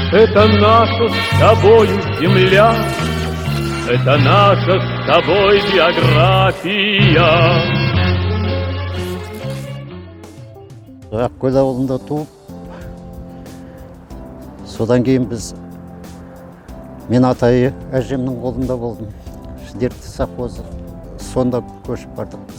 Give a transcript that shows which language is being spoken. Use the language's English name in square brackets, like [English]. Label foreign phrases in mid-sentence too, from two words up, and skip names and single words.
[Russian] Это наша с тобою земля, это наша с тобой биография. [Kazakh] Ақкөл ауылында туып, содан кейін мен атай әжемнің қолында болдым. Дерті совхозы. Сонда көшіп бардық біз.